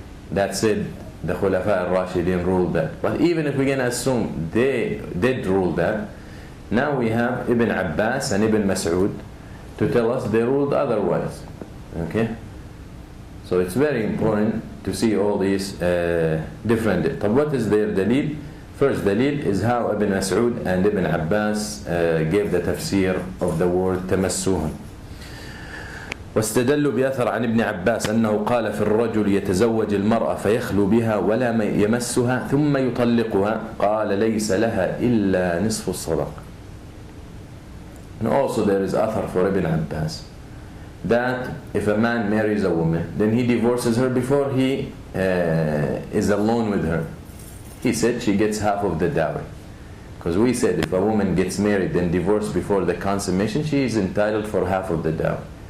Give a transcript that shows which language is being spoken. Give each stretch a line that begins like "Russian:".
English: That said, the Khulafa al-Rashidin ruled that. But even if we're going to assume they did rule that, now we have Ibn Abbas and Ibn Mas'ud to tell us they ruled otherwise. Okay? So it's very important to see all these different. But what is their dalil? First dalil is how Ibn Mas'ud and Ibn Abbas gave the tafsir of the word تمسوهن.
Arabic: واستدلوا بأثر عن ابن عباس أنه قال في الرجل يتزوج المرأة فيخلو بها ولا يمسها ثم يطلقها قال ليس لها إلا نصف الصدق.
English: And also there is أثر for Ibn Abbas that if a man marries a woman, then he divorces her before he is alone with her. He said she gets half of the dowry. Because we said if a woman gets married and divorced before the consummation, she is entitled for half of the dowry.